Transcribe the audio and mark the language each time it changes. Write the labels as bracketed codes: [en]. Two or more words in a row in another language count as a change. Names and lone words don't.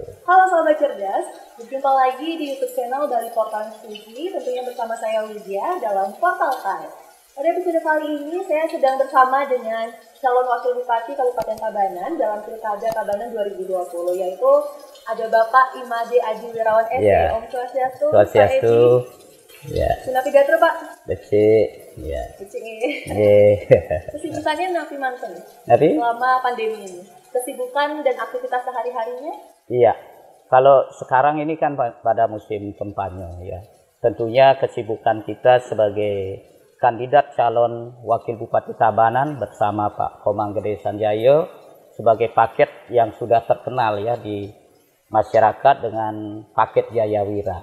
[id] Halo sahabat cerdas, berjumpa lagi di YouTube channel dari Portalis TV, tentunya bersama saya Widya dalam Portal Time. Pada episode kali ini saya sedang bersama dengan calon wakil bupati Kabupaten Tabanan dalam Pilkada Tabanan 2020, yaitu ada Bapak Imade Aji Wirawan SC. Ya. [ban] Om Swastiastu. Swastiastu. Ya. Napi Gatro Pak. Becik. Ya. Becik. Kesibukannya napi manten Napi? [id] selama pandemi ini. Kesibukan dan aktivitas sehari-harinya? Iya, kalau sekarang ini kan pada musim kampanye ya. Tentunya kesibukan kita sebagai kandidat calon wakil bupati Tabanan bersama Pak Komang Gede Sanjayo sebagai paket yang sudah terkenal ya di masyarakat dengan paket Jayawira.